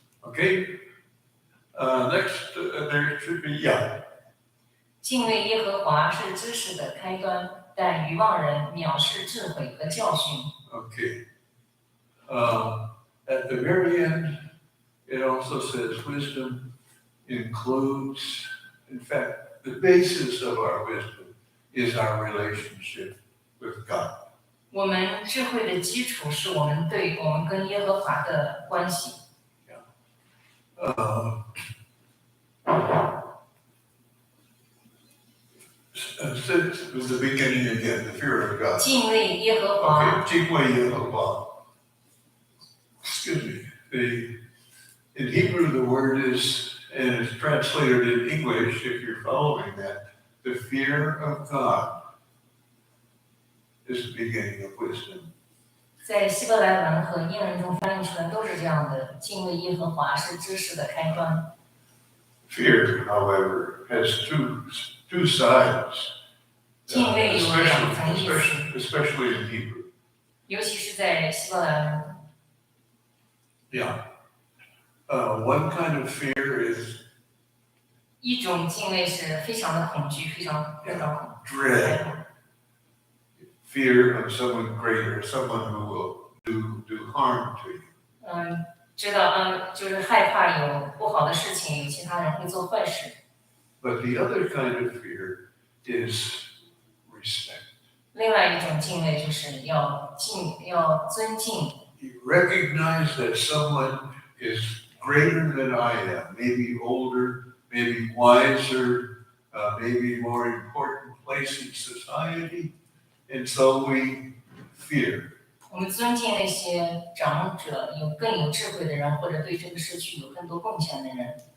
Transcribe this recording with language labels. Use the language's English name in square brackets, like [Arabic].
[English] Okay? Next, there should be, [Chinese] 敬畏耶和华是知识的开端，但愚妄人藐视智慧和教训。 [English] Okay. At the very end, it also says wisdom includes, in fact, the basis of our wisdom is our relationship with God. [Chinese] 我们智慧的基础是我们跟耶和华的关系。 [English] Since it was the beginning again, the fear of God. [Chinese] 敬畏耶和华。 [English] Okay, [Chinese] 敬畏耶和华. [English] Excuse me. In Hebrew, the word is, and it's translated in English, if you're following that, the fear of God is the beginning of wisdom. [Chinese] 在希伯来文和英文中翻译出来都是这样的，敬畏耶和华是知识的开端。 [English] Fear, however, has two sides, [Chinese] 敬畏有两层意思， [English] especially in Hebrew. [Chinese] 尤其是在希伯来文。 [English] Yeah. One kind of fear is [Chinese] 一种敬畏是非常的恐惧，非常恐惧。 [English] dread. Fear of someone greater, someone who will do harm to you. [Chinese] 知道就是害怕有不好的事情，有其他人会做坏事。 [English] But the other kind of fear is respect. [Chinese] 另外一种敬畏就是要尊敬。 [English] You recognize that someone is greater than I am, maybe older, maybe wiser, maybe more important place in society, and so we fear. [Chinese] 我们尊敬那些长者，更有智慧的人，或者对这个社区有更多贡献的人。